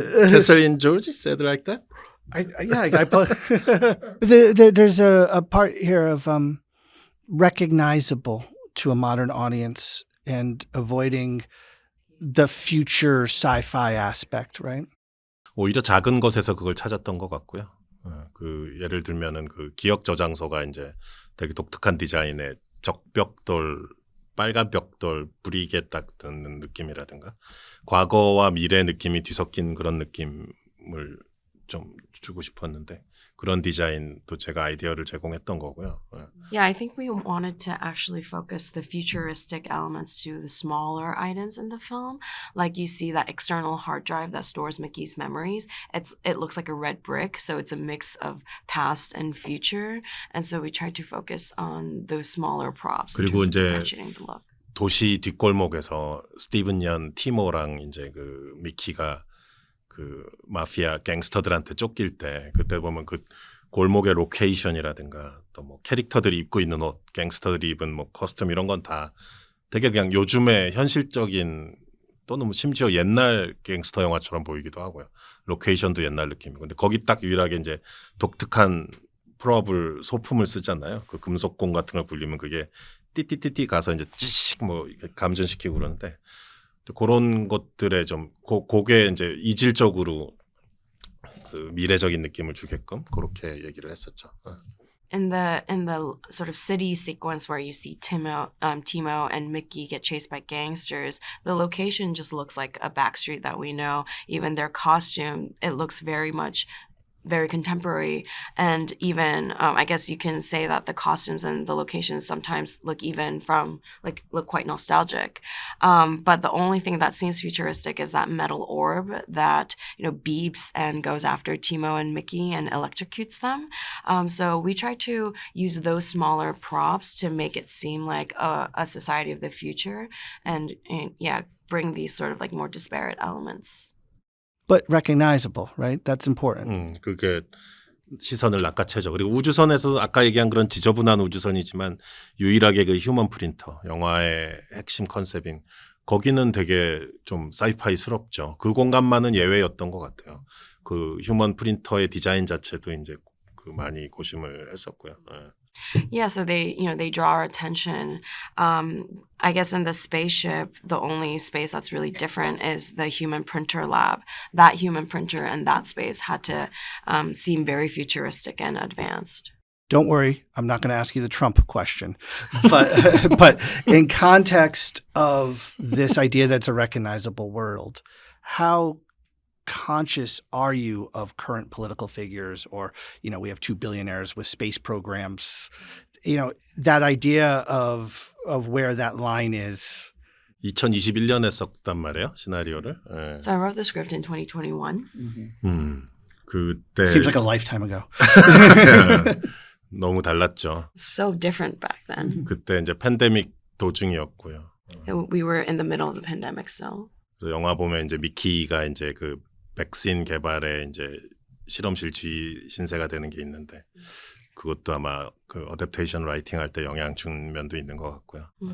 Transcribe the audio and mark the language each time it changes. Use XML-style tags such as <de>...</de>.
<en>Catherine George said like that? There's a part here of recognizable to a modern audience and avoiding the future sci-fi aspect, right?</en> <ko>오히려 작은 것에서 그걸 찾았던 것 같고요. 그 예를 들면은 그 기억 저장소가 이제 되게 독특한 디자인의 적벽돌, 빨간 벽돌, 브릭에 딱 드는 느낌이라든가 과거와 미래 느낌이 뒤섞인 그런 느낌을 좀 주고 싶었는데 그런 디자인도 제가 아이디어를 제공했던 거고요.</ko> <en>Yeah, I think we wanted to actually focus the futuristic elements to the smaller items in the film. Like you see that external hard drive that stores Mickey's memories. It looks like a red brick, so it's a mix of past and future. And so we tried to focus on those smaller props.</en> <ko>그리고</ko> <en>in terms of differentiating the look.</en> <ko>도시 뒷골목에서 스티븐 연 티모랑 이제 그 미키가 그 마피아 갱스터들한테 쫓길 때 그때 보면 그 골목의 로케이션이라든가 또 뭐 캐릭터들이 입고 있는 옷, 갱스터들이 입은 뭐 커스텀 이런 건 다 되게 그냥 요즘의 현실적인 또는 심지어 옛날 갱스터 영화처럼 보이기도 하고요. 로케이션도 옛날 느낌이고. 근데 거기 딱 유일하게 이제 독특한 프롭을 소품을 쓰잖아요. 그 금속공 같은 걸 굴리면 그게 띠띠띠띠 가서 이제 찌씩 뭐 감전시키고 그러는데 그런 것들에 좀 그게 이제 이질적으로 그 미래적인 느낌을 주게끔 그렇게 얘기를 했었죠.</ko> <en>In the sort of city sequence where you see Timo and Mickey get chased by gangsters, the location just looks like a back street that we know. Even their costume, it looks very contemporary, and even I guess you can say that the costumes and the locations sometimes look quite nostalgic. But the only thing that seems futuristic is that metal orb that beeps and goes after Timo and Mickey and electrocutes them. So we try to use those smaller props to make it seem like a society of the future, and bring these sort of like more disparate elements. But recognizable, right? That's important.</en> <ko>그게 시선을 낚아채죠. 그리고 우주선에서 아까 얘기한 그런 지저분한 우주선이지만 유일하게 그 휴먼 프린터, 영화의 핵심 컨셉인 거기는 되게 좀 사이파이스럽죠. 그 공간만은 예외였던 것 같아요. 그 휴먼 프린터의 디자인 자체도 이제 그 많이 고심을 했었고요.</ko> <en>Yeah, so they draw our attention. I guess in the spaceship, the only space that's really different is the human printer lab. That human printer and that space had to seem very futuristic and advanced. Don't worry, I'm not going to ask you the Trump question. But in context of this idea that's a recognizable world, how conscious are you of current political figures, or we have 2 billionaires with space programs, that idea of where that line is?</en> <ko>2021년에 썼단 말이에요, 시나리오를. 예.</ko> <en>So I wrote the script in 2021.</en> <ko>그때</ko> <en>Seems like a lifetime ago.</en> <ko>너무 달랐죠.</ko> <en>So different back then.</en> <ko>그때 이제 팬데믹 도중이었고요.</ko> <en>We were in the middle of the pandemic still.</en> <ko>그래서 영화 보면 이제 미키가 이제 그 백신 개발에 이제 실험실 주의 신세가 되는 게 있는데 그것도 아마 그 어댑테이션 라이팅 할 때 영향 준 면도 있는 것 같고요.</ko>